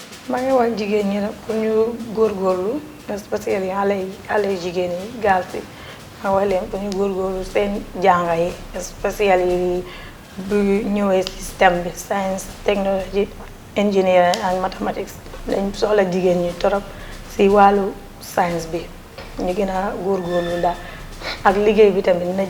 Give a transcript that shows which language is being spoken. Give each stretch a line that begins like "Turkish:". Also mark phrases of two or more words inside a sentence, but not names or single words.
Wolof: maa ngi wax jigéen ñi nag pour ñu góorgóorlu spécially xale yu jigéen yi gaal si ma wax leen pour ñu góorgóorlu seen jànga yi spécially bu ñëwee système bi science
English: technology engineering and mathematics
Wolof: dañ soxla jigéen ñi torop si wàllu science bi ñu gën a góorgóorlu daal ak liggéey bi tamit na